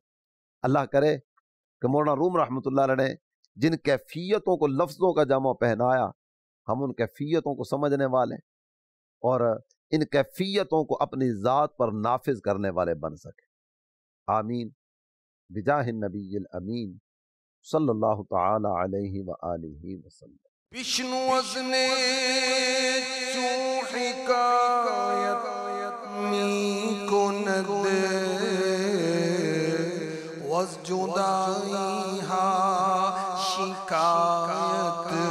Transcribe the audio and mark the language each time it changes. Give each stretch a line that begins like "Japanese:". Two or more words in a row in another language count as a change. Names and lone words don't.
Urdu: اللہ کرے کہ مولانا روم رحمۃ اللہ علیہ نے جن کیفیتوں کو لفظوں کا جامع پہنایا، ہم ان کیفیتوں کو سمجھنے والے اور ان کیفیتوں کو اپنی ذات پر نافذ کرنے والے بن سکے۔
Arabic: آمین بجاہ النبی الامین صلی اللہ تعالی علیہ وآلہ وسلم۔
Persian: بشنو وزن چو حکایت می کند وز جدائی ہا شکایت